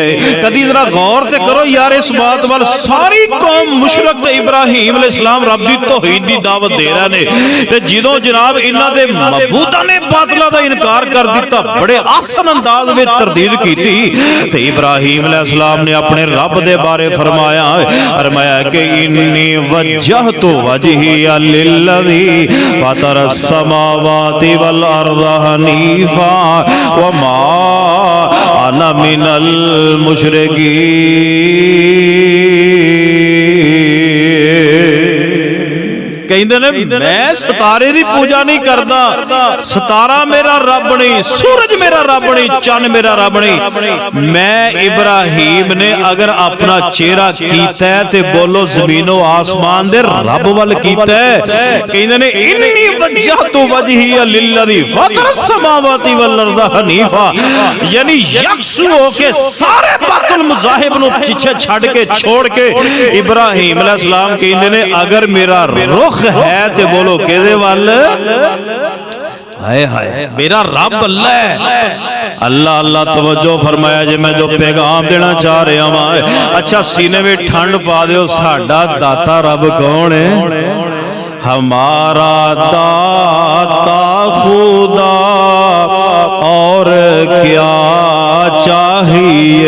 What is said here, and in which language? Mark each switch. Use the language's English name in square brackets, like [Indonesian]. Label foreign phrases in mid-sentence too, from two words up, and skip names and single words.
[Punjabi] کدی ذرا غور تے کرو یار اس بات وال، ساری قوم مشرک تے ابراہیم علیہ السلام رب دی توحید دی دعوت دے رہے نے، تے جدوں جناب انہاں دے معبوداں نے باطلہ دا انکار کر دتا, [Urdu] بڑے آسان انداز میں تردید کی تھی. [Punjabi] تے ابراہیم علیہ السلام نے اپنے رب دے بارے فرمایا کہ [Arabic] إني وجهت وجهي للذي فطر السماوات والأرض حنيفا وما أنا من المشركين. [Punjabi] کہندے نے میں ستارے دی پوجا نہیں کردا، ستارہ میرا رب نہیں، سورج میرا رب نہیں، چن میرا رب نہیں. میں ابراہیم نے اگر اپنا چہرہ کیتا ہے تے بولو زمینو آسمان دے رب ول کیتا ہے. کہندے نے [Arabic] إني وجهت وجهي للذي فطر السماوات والأرض حنيفا, [Punjabi] یعنی یکسو ہو کے سارے باطل مذاہب نوں پیچھے چھڈ کے چھوڑ کے ابراہیم علیہ السلام کہندے نے اگر میرا رخ ہے تے بولو کیدے ول، ہائے ہائے میرا رب اللہ ہے. [Urdu] اللہ اللہ [Punjabi] توجہ فرمایا جے [Urdu] میں جو پیغام دینا چاہ رہا ہوں. اچھا سینے میں ٹھنڈ پا دو, [Punjabi] ساڈا داتا رب کون ہے? [Urdu] ہمارا داتا خدا اور کیا چاہیے.